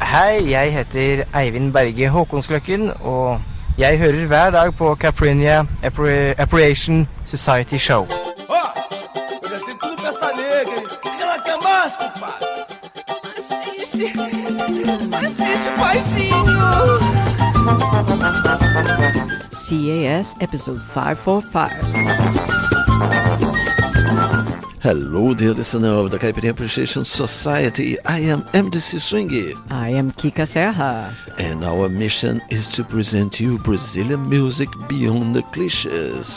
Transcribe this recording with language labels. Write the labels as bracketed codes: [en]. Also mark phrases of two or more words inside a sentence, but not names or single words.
[no] Hei, jeg heter Eivind Berge Håkonsløkken, og jeg hører hver dag på Caprinia Appropriation Society Show. [pt] Eu já tenho tudo pra essa nega, hein? O que ela quer mais, compadre? Assiste, paizinho! [en] CAS Episode 545. Hello, dear listener of the Caipirinha Appreciation Society. I am MDC Swingy. I am Kika Serra. And our mission is to present you Brazilian music beyond the cliches.